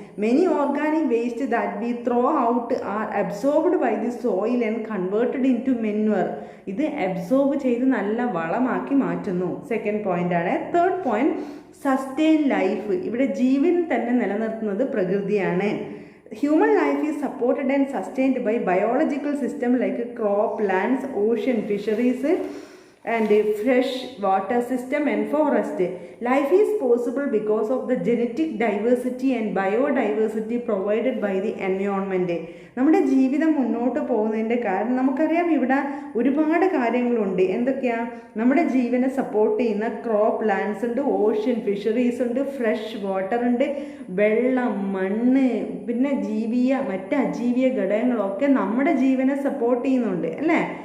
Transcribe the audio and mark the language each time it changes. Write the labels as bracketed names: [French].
[English] Many organic waste that we throw out are absorbed by the soil and converted into manure. [Malayalam] ഇത് absorb ചെയ്ത് നല്ല വളമാക്കി മാറ്റുന്നു. Second point ആണ്. [English] Third point, sustain life. [Malayalam] ഇവിടെ ജീവൻ തന്നെ നിലനിർത്തുന്നത് പ്രകൃതിയാണ്. [English] Human life is supported and sustained by biological system like crop, lands, ocean, fisheries and fresh water system and forest. Life is possible because of the genetic diversity and biodiversity provided by the environment. [Malayalam] നമ്മുടെ ജീവിതം മുന്നോട്ട് പോകുന്നതിൻ്റെ കാരണം നമുക്കറിയാം. ഇവിടെ ഒരുപാട് കാര്യങ്ങളുണ്ട്. എന്തൊക്കെയാണ്? നമ്മുടെ ജീവനെ സപ്പോർട്ട് ചെയ്യുന്ന ക്രോപ്പ്, ലാൻഡ്സ് ഉണ്ട്, ഓഷ്യൻ, ഫിഷറീസ് ഉണ്ട്, ഫ്രഷ് വാട്ടർ ഉണ്ട്, വെള്ളം, മണ്ണ്, പിന്നെ ജീവിയ മറ്റ് അജീവിയ ഘടകങ്ങളൊക്കെ നമ്മുടെ ജീവനെ സപ്പോർട്ട് ചെയ്യുന്നുണ്ട് അല്ലേ?